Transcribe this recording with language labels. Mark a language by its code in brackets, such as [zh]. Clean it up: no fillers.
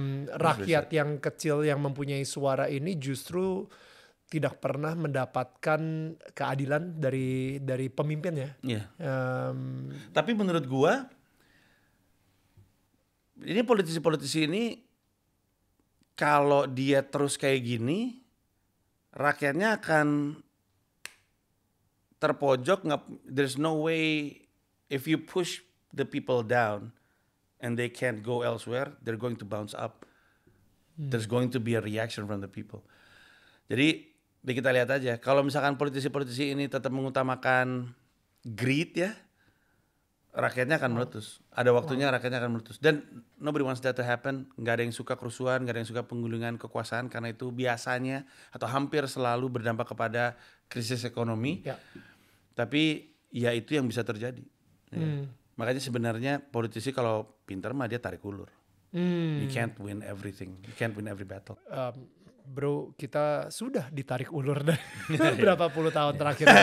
[id] Rakyat yang kecil yang mempunyai suara ini justru tidak pernah mendapatkan keadilan dari pemimpinnya. Iya. Tapi menurut gua, ini politisi-politisi ini kalau dia terus kayak gini, rakyatnya akan terpojok. [en] There's no way if you push the people down and they can't go elsewhere, they're going to bounce up. There's going to be a reaction from the people. [id] Jadi kita lihat aja, kalau misalkan politisi-politisi ini tetap mengutamakan greed ya, rakyatnya akan meletus. Ada waktunya rakyatnya akan meletus. Dan [en] nobody wants that to happen. [id] Nggak ada yang suka kerusuhan, nggak ada yang suka penggulingan kekuasaan, karena itu biasanya atau hampir selalu berdampak kepada krisis ekonomi. Ya. Tapi ya itu yang bisa terjadi. Ya. Makanya sebenarnya politisi kalau pintar mah dia tarik ulur. [en] You can't win everything. You can't win every battle. [id] Bro, kita sudah ditarik ulur dari berapa puluh tahun terakhir.